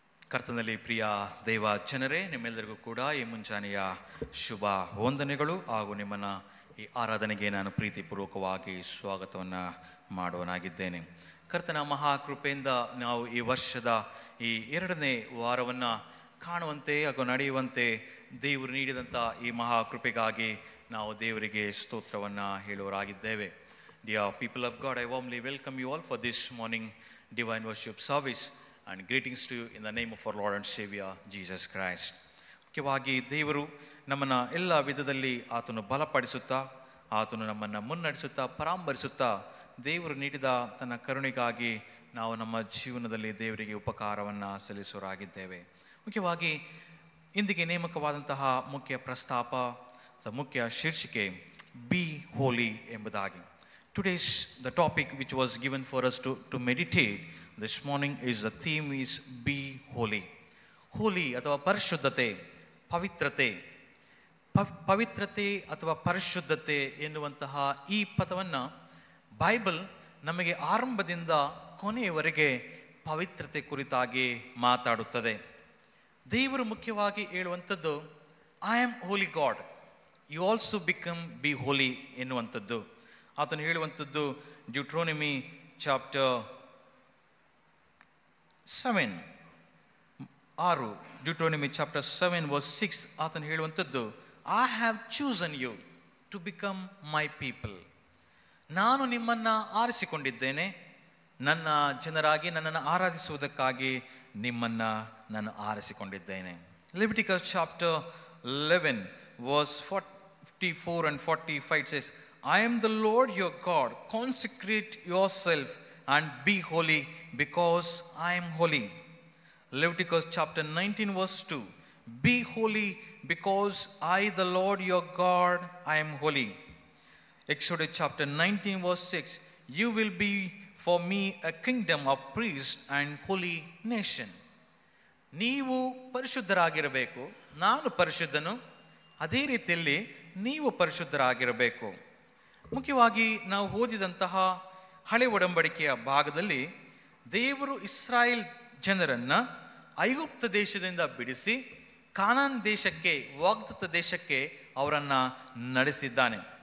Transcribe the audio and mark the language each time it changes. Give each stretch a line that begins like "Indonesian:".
Kannada: ಕರ್ತನಲ್ಲಿ ಪ್ರಿಯ ದೇವ ಜನರೇ, ನಿಮ್ಮೆಲ್ಲರಿಗೂ ಕೂಡ ಈ ಮುಂಜಾನೆಯ ಶುಭ ವಂದನೆಗಳು ಹಾಗೂ ನಿಮ್ಮನ್ನು ಈ ಆರಾಧನೆಗೆ ನಾನು ಪ್ರೀತಿಪೂರ್ವಕವಾಗಿ ಸ್ವಾಗತವನ್ನು ಮಾಡುವನಾಗಿದ್ದೇನೆ. ಕರ್ತನ ಮಹಾಕೃಪೆಯಿಂದ ನಾವು ಈ ವರ್ಷದ ಈ 2ನೇ ವಾರವನ್ನು ಕಾಣುವಂತೆ ಹಾಗೂ ನಡೆಯುವಂತೆ ದೇವರು ನೀಡಿದಂಥ ಈ ಮಹಾಕೃಪೆಗಾಗಿ ನಾವು ದೇವರಿಗೆ ಸ್ತೋತ್ರವನ್ನು ಹೇಳುವರಾಗಿದ್ದೇವೆ.
English: Dear people of God, I warmly welcome you all for this morning divine worship service and greetings to you in the name of our Lord and Savior Jesus Christ.
Kannada: ಮುಖ್ಯವಾಗಿ ದೇವರು ನಮ್ಮನ್ನು ಎಲ್ಲ ವಿಧದಲ್ಲಿ ಆತನು ಬಲಪಡಿಸುತ್ತಾ, ಆತನು ನಮ್ಮನ್ನು ಮುನ್ನಡೆಸುತ್ತಾ, ಪರಾಂಬರಿಸುತ್ತಾ, ದೇವರು ನೀಡಿದ ತನ್ನ ಕರುಣೆಗಾಗಿ ನಾವು ನಮ್ಮ ಜೀವನದಲ್ಲಿ ದೇವರಿಗೆ ಉಪಕಾರವನ್ನು ಸಲ್ಲಿಸುವರಾಗಿದ್ದೇವೆ. ಮುಖ್ಯವಾಗಿ ಇಂದಿಗೆ ನೇಮಕವಾದಂತಹ ಮುಖ್ಯ ಪ್ರಸ್ತಾಪ ಅಥವಾ ಮುಖ್ಯ ಶೀರ್ಷಿಕೆ
English: be holy
Kannada: ಎಂಬುದಾಗಿ.
English: Today's the topic which was given for us to meditate this morning is the theme is be holy.
Kannada: ಹೋಲಿ ಅಥವಾ ಪರಿಶುದ್ಧತೆ, ಪವಿತ್ರತೆ. ಪವಿತ್ರತೆ ಅಥವಾ ಪರಿಶುದ್ಧತೆ ಎನ್ನುವಂತಹ ಈ ಪದವನ್ನು ಬೈಬಲ್ ನಮಗೆ ಆರಂಭದಿಂದ ಕೊನೆಯವರೆಗೆ ಪವಿತ್ರತೆ ಕುರಿತಾಗಿ ಮಾತಾಡುತ್ತದೆ. ದೇವರು ಮುಖ್ಯವಾಗಿ ಹೇಳುವಂಥದ್ದು
English: I am holy God, you also become be holy
Kannada: ಎನ್ನುವಂಥದ್ದು. ಆತನು ಹೇಳುವಂಥದ್ದು
English: Deuteronomy chapter 7 Deuteronomy chapter 7 verse 6 ಆತನು ಹೇಳುವಂಥದ್ದು I have chosen you to become my people.
Kannada: ನಾನು ನಿಮ್ಮನ್ನು ಆರಿಸಿಕೊಂಡಿದ್ದೇನೆ, ನನ್ನ ಜನರಾಗಿ ನನ್ನನ್ನು ಆರಾಧಿಸುವುದಕ್ಕಾಗಿ ನಿಮ್ಮನ್ನು ನಾನು ಆರಿಸಿಕೊಂಡಿದ್ದೇನೆ.
English: Leviticus chapter 11 verse 44 and 45 says, I am the Lord your God, consecrate yourself and be holy because I am holy. Leviticus chapter 19 verse 2, be holy because I the Lord your God I am holy. Exodus chapter 19 verse 6, you will be for me a kingdom of priests and holy nation.
Kannada: ನೀವು ಪರಿಶುದ್ಧರಾಗಿರಬೇಕು, ನಾನು ಪರಿಶುದ್ಧನು, ಅದೇ ರೀತಿಯಲ್ಲಿ ನೀವು ಪರಿಶುದ್ಧರಾಗಿರಬೇಕು. ಮುಖ್ಯವಾಗಿ ನಾವು ಓದಿದಂತಹ ಹಳೆ ಒಡಂಬಡಿಕೆಯ ಭಾಗದಲ್ಲಿ ದೇವರು ಇಸ್ರಾಯೇಲ್ ಜನರನ್ನ ಐಗುಪ್ತ ದೇಶದಿಂದ ಬಿಡಿಸಿ ಕಾನಾನ್ ದೇಶಕ್ಕೆ, ವಾಗ್ದತ್ತ ದೇಶಕ್ಕೆ ಅವರನ್ನು ನಡೆಸಿದ್ದಾನೆ.